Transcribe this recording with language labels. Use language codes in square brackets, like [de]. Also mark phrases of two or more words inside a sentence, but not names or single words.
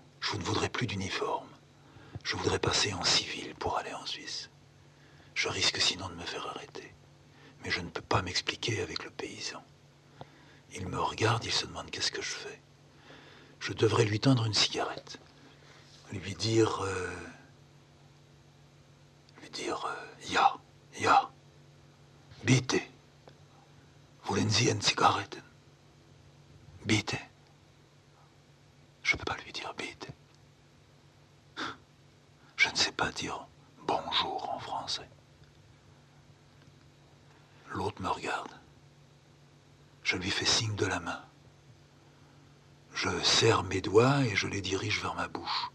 [fr] Je ne voudrais plus d'uniforme. Je voudrais passer en civil pour aller en Suisse. Je risque sinon de me faire arrêter. Mais je ne peux pas m'expliquer avec le paysan. Il me regarde, il se demande qu'est-ce que je fais. Je devrais lui tendre une cigarette. Lui dire... [de] ja, bitte. Wollen Sie eine Zigarette? Bitte. [fr] Je ne peux pas lui dire bitte. Je ne sais pas dire bonjour en français. L'autre me regarde. Je lui fais signe de la main. Je serre mes doigts et je les dirige vers ma bouche.